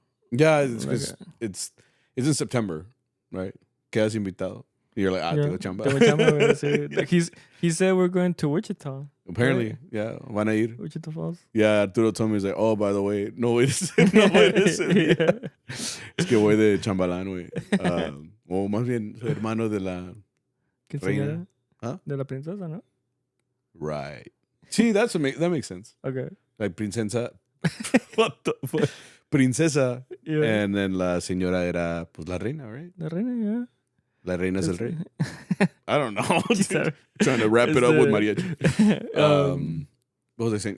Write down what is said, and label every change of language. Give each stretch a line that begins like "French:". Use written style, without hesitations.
English: Yeah, it's because it's in September, right?
Spanish: Quedas invitado.
English: You're like,
Spanish: tengo chamba.
English: Like he said we're going to Wichita. Apparently, yeah,
Spanish: van a ir.
English: Wichita Falls. Yeah, Arturo told me, he's like, oh, by the way, no, it isn't. No, it isn't. Yeah.
Spanish: Es que voy de chambalán, güey. O más bien, soy hermano de la reina. Huh? De la princesa, ¿no?
English: Right. See, that makes sense. Okay. Like princesa. What the fuck? princesa. Yeah. And then
Spanish: la señora era, pues, la reina,
English: right?
Spanish: La reina, La reina es el rey.
English: yeah. I don't know. Sorry. Trying to wrap it up with mariachi. What was I saying?